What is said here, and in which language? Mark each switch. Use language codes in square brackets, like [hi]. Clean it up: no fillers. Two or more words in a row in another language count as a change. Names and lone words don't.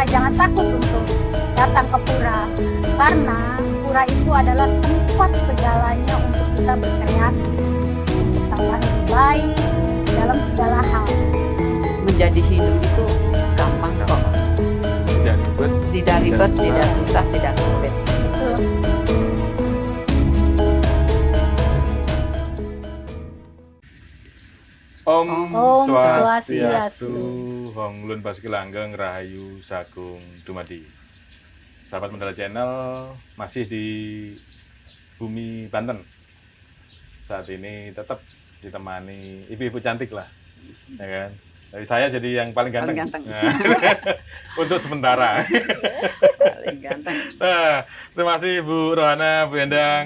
[id] Jangan takut untuk datang ke pura. Karena pura itu adalah tempat segalanya untuk kita berkreasi. Untuk tambah lebih baik dalam segala hal. Menjadi Hindu itu gampang kok. Tidak ribet. Tidak ribet, tidak susah, tidak sulit. Betul. [sa] Om Om Swastiastu, Swastiastu. [jv] Honglun Basuki Langgeng, Rahayu Sagung Dumadi. [id] Sahabat Mandala Channel masih di bumi Banten. Saat ini tetap ditemani ibu-ibu cantik lah, ya kan? Dari saya jadi yang paling ganteng. Paling ganteng. Nah, untuk sementara. Paling ganteng. Nah, terima kasih Bu Rohana, Bu Endang.